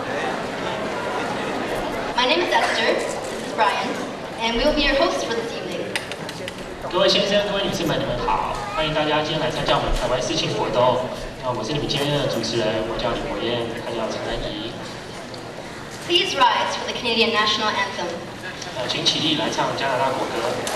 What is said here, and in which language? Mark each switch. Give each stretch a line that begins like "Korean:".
English: name is Esther, this is Brian, and we will be your hosts for this evening.
Chinese: 各位先生、各位女士们，你们好！欢迎大家今天来参加我们台湾事情活动。我是你们今天的主持人，我叫李国燕，还有陈安怡。
English: Please rise for the Canadian National Anthem.
Chinese: 请起立来唱加拿大国歌。